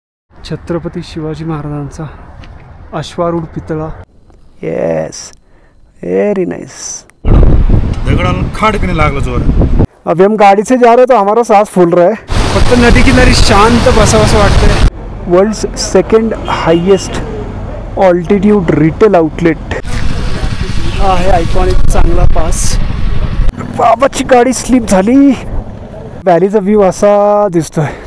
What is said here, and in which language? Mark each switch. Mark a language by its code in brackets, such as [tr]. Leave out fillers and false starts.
[mr] छत्रपती शिवाजी महाराजांचा अश्वारूढ पितळा. [en] Yes, very nice. [mr] दगडाला खाडकने लागला जोर. [hi] अभी हम गाड़ी से जा रहे तो हमारा सांस फूल रहा है. [mr] फक्त नदी किनारी शांत बसावंसं वाटतंय. [en] world's second highest altitude retail outlet [mr] हा आहे आयकॉनिक चांगला पास. बाबाची गाडी स्लिप झाली. व्हॅलीचा व्ह्यू असा दिसतोय.